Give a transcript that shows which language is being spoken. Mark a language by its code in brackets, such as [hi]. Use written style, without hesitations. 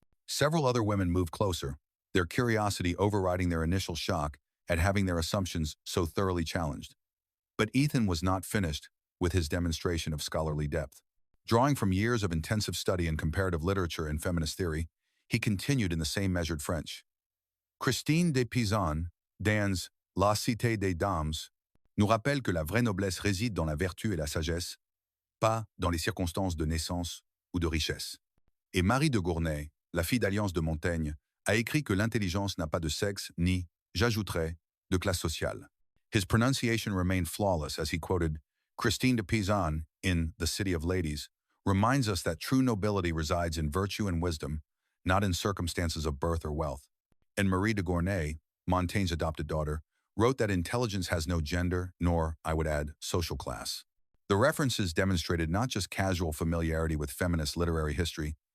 [en] Several other women moved closer, their curiosity overriding their initial shock at having their assumptions so thoroughly challenged. But Ethan was not finished with his demonstration of scholarly depth. Drawing from years of intensive study in comparative literature and feminist theory, he continued in the same measured French. [fr] Christine de Pizan, dans La Cité des Dames, nous rappelle que la vraie noblesse réside dans la vertu et la sagesse, pas dans les circonstances de naissance ou de richesse. Et Marie de Gournay, la fille d'Alliance de Montaigne, a écrit que l'intelligence n'a pas de sexe ni, j'ajouterais, de classe sociale. [en] His pronunciation remained flawless as he quoted Christine de Pizan in The City of Ladies, reminds us that true nobility resides in virtue and wisdom, not in circumstances of birth or wealth. And Marie de Gournay, Montaigne's adopted daughter, wrote that intelligence has no gender, nor, I would add, social class. The references demonstrated not just casual familiarity with feminist literary history,